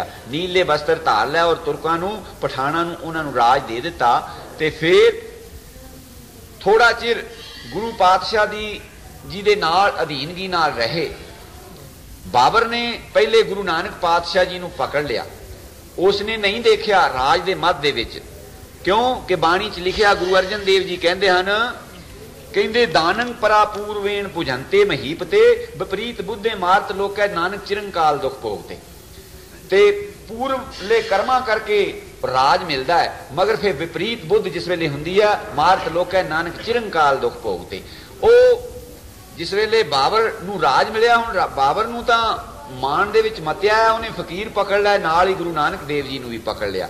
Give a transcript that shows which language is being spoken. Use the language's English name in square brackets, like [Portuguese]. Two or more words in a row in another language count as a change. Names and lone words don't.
[Punjabi] ਨੀਲੇ ਵਸਤਰ ਧਾਰ ਲਿਆ ਔਰ ਤੁਰਕਾਂ ਨੂੰ, ਪਠਾਣਾ ਨੂੰ, ਉਹਨਾਂ ਨੂੰ ਰਾਜ ਦੇ ਦਿੱਤਾ। ਤੇ ਫਿਰ ਥੋੜਾ ਚਿਰ ਗੁਰੂ ਪਾਤਸ਼ਾਹ ਜੀ ਦੇ ਨਾਲ ਅਧੀਨਗੀ ਨਾਲ ਰਹੇ। ਬਾਬਰ ਨੇ ਪਹਿਲੇ ਗੁਰੂ ਨਾਨਕ ਪਾਤਸ਼ਾਹ ਜੀ ਨੂੰ ਪਕੜ ਲਿਆ। ਉਸਨੇ ਨਹੀਂ ਦੇਖਿਆ ਰਾਜ ਦੇ ਮੱਧ ਦੇ ਵਿੱਚ ਕਿਉਂਕਿ ਬਾਣੀ ’ਚ ਲਿਖਿਆ ਗੁਰੂ ਅਰਜਨ ਦੇਵ ਜੀ ਕਹਿੰਦੇ ਹਨ, ਕਹਿੰਦੇ [Sanskrit] दानंग परा पूर्वेण भुजंते महीपते विपरीत बुद्धे मारत लोकै नानक चिरंकाल दुख भोगते। [Punjabi] ਤੇ ਪੂਰਬਲੇ ਕਰਮਾਂ ਕਰਕੇ ਰਾਜ ਮਿਲਦਾ ਹੈ, ਮਗਰ ਫਿਰ ਵਿਪਰੀਤ ਬੁੱਧ ਜਿਸ ਵੇਲੇ ਹੁੰਦੀ ਹੈ [Sanskrit] मारत लोकै नानक चिरंकाल दुख भोगते। [Punjabi] ਓ ਜਿਸ ਵੇਲੇ ਬਾਬਰ ਨੂੰ ਰਾਜ ਮਿਲਿਆ, ਹੁਣ ਬਾਬਰ ਨੂੰ ਤਾਂ ਮਾਣ ਦੇ ਵਿੱਚ ਮੱਤਿਆ ਹੈ, ਉਹਨੇ ਫ਼ਕੀਰ ਪਕੜ ਲਿਆ, ਨਾਲ ਹੀ ਗੁਰੂ ਨਾਨਕ ਦੇਵ ਜੀ ਨੂੰ ਵੀ ਪਕੜ ਲਿਆ।